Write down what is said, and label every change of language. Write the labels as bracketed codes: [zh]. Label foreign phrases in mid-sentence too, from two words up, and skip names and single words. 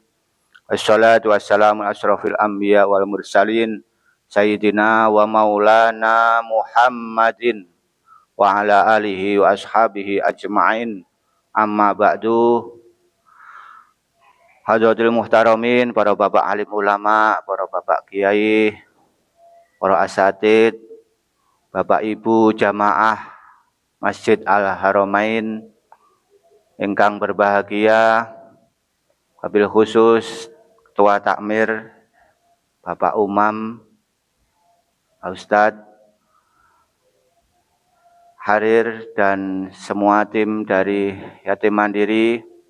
[ar] والصلاة والسلام أشرف الأنبياء والمرسلين سيدنا ومولانا محمد وعلى آله وأصحابه أجمعين. أما بعد. حضرات المحترمين, [id] para bapak alim ulama, para bapak kiai, para asatid, bapak ibu jamaah Masjid Al-Haramain ingkang berbahagia, [ar] وبالخصوص [id] Ketua Takmir, Bapak Umam, Pak Ustadz, Harir, dan semua tim dari Yatim Mandiri.